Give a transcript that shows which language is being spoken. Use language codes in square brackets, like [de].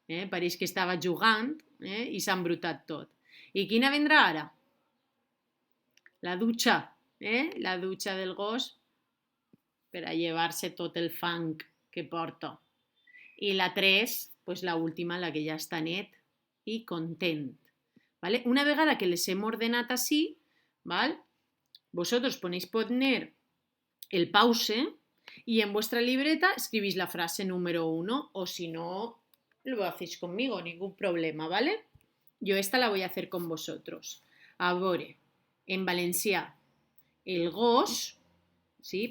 [ca] Pareix que estava jugant i s'ha embrutat tot. I quina vendrà ara? La dutxa. La dutxa del gos per a llevar-se tot el fang que porta. I la 3, pues la última, la que ja està net i content. ¿Vale? Una vegada que les hem ordenat així, ¿vale? [es] Vosotros ponéis poner el pause y en vuestra libreta escribís la frase número 1 o si no, lo hacéis conmigo, ningún problema, ¿vale? Yo esta la voy a hacer con vosotros. [ca] A veure, en valencià, el gos, sí?